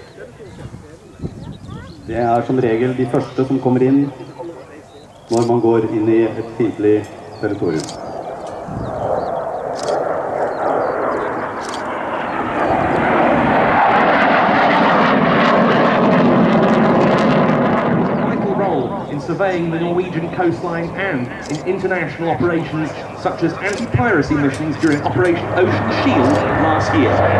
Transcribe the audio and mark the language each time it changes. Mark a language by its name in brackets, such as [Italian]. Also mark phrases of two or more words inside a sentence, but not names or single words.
[Norwegian] Det er som regel de første som kommer inn når man går inn i et fiendtlig territorium. [English] Surveying the Norwegian coastline and in international operations such as anti-piracy missions during Operation Ocean Shield last year.